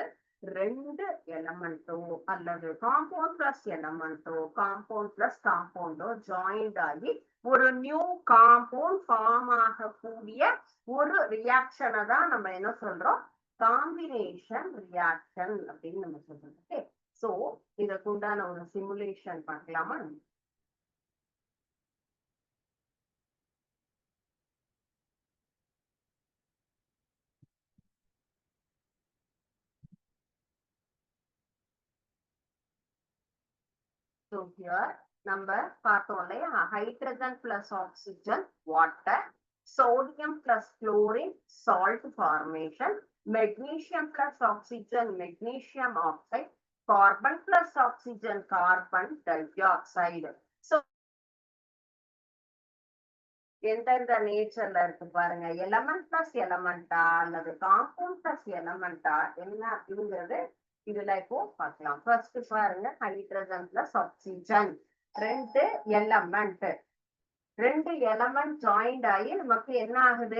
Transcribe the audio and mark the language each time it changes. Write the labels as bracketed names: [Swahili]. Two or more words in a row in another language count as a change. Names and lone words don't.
[Tamil] ரெண்டு எலமெண்டோ அல்லது [English] compound plus elemento compound plus compoundo [Tamil] ஜாயிண்ட் ஆகி ஒரு [English] new compound form [Tamil] ஆகக்கூடிய ஒரு ரியாக்ஷனை தான் நம்ம என்ன சொல்றோம்? [English] combination reaction [Tamil] அப்படின்னு நம்ம சொல்றோம். ஓகே. சோ இதற்குண்டான ஒரு சிமுலேஷன் பார்க்கலாமா? [English] So here number பார்த்தோம் இல்லையா? hydrogen plus oxygen water, sodium plus chlorine salt formation, magnesium plus oxygen magnesium oxide, carbon plus oxygen carbon dioxide. [Tamil] So எந்தெந்த நேச்சர்ல இருக்கு பாருங்க. [English] element plus elementa [Tamil] அல்லது [English] compound plus elementa [Tamil] என்ன அப்படிங்கிறது இதுல இப்போ பார்க்கலாம். ஃபர்ஸ்ட் பாருங்க, [English] hydrogen plus oxygen, [Tamil] ரெண்டு [English] element joint [Tamil] ஆகி நமக்கு என்ன ஆகுது?